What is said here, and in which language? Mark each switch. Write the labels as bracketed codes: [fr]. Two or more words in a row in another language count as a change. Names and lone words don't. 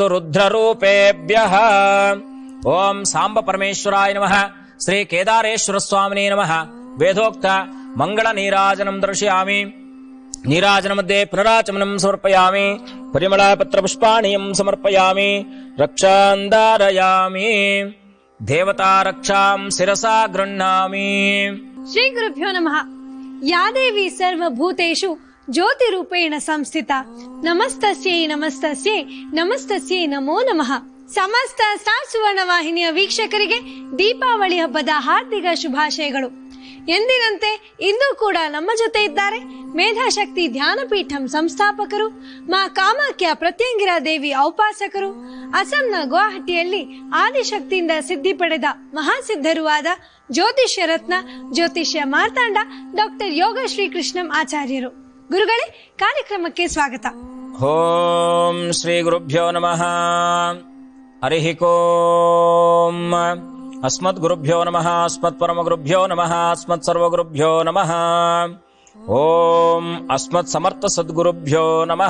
[sa] रुद्ररूपेभ्यः ओम सांब परमेश्वराय नमः श्री केदारेश्वर स्वामिने नमः वेदोक्त मंगल नीराजनं दर्शयामि नीराजन मध्ये पुनराचमनं समर्पयामि परिमल पत्र पुष्पाणियं समर्पयामि रक्षां धारयामि देवता रक्षां शिरसा गृह्णामि। श्री गुरुभ्यो नमः। या देवी सर्वभूतेषु ज्योतिरूपेण संस्थिता नमस्तस्यै नमस्तस्यै नमस्तस्यै नमो नमः। [kn] ಸಮಸ್ತ ಸ್ಟಾರ್ ಸುವರ್ಣ ವಾಹಿನಿಯ ವೀಕ್ಷಕರಿಗೆ ದೀಪಾವಳಿ ಹಬ್ಬದ ಹಾರ್ದಿಕ ಶುಭಾಶಯಗಳು. ಎಂದಿನಂತೆ ಇಂದು ಕೂಡ ನಮ್ಮ ಜೊತೆ ಇದ್ದಾರೆ ಮೇಧಾಶಕ್ತಿ ಧ್ಯಾನಪೀಠಂ ಸಂಸ್ಥಾಪಕರು, ಮಾ ಕಾಮಾಖ್ಯ ಪ್ರತ್ಯಂಗಿರಾ ದೇವಿ ಔಪಾಸಕರು, ಅಸ್ಸಾಂನ ಗುವಾಹಟಿಯಲ್ಲಿ ಆದಿಶಕ್ತಿಯಿಂದ ಸಿದ್ಧಿ ಪಡೆದ ಮಹಾಸಿದ್ಧರೂ ಆದ ಜ್ಯೋತಿಷ್ಯ ರತ್ನ ಜ್ಯೋತಿಷ್ಯ ಮಾರ್ತಾಂಡ ಡಾಕ್ಟರ್ ಯೋಗ ಶ್ರೀಕೃಷ್ಣಂ ಆಚಾರ್ಯರು. ಗುರುಗಳೇ, ಕಾರ್ಯಕ್ರಮಕ್ಕೆ ಸ್ವಾಗತ. [sa] ಓಂ ಶ್ರೀ ಗುರುಭ್ಯೋ ನಮಃ. ಹರಿ ಓಂ. ಅಸ್ಮದ್ ಗುರುಭ್ಯೋ ನಮಃ, ಅಸ್ಮತ್ ಪರಮ ಗುರುಭ್ಯೋ ನಮಃ, ಅಸ್ಮತ್ ಸರ್ವ ಗುರುಭ್ಯೋ ನಮಃ. ಓಂ ಅಸ್ಮತ್ ಸಮರ್ಥ ಸದ್ಗುರುಭ್ಯೋ ನಮಃ.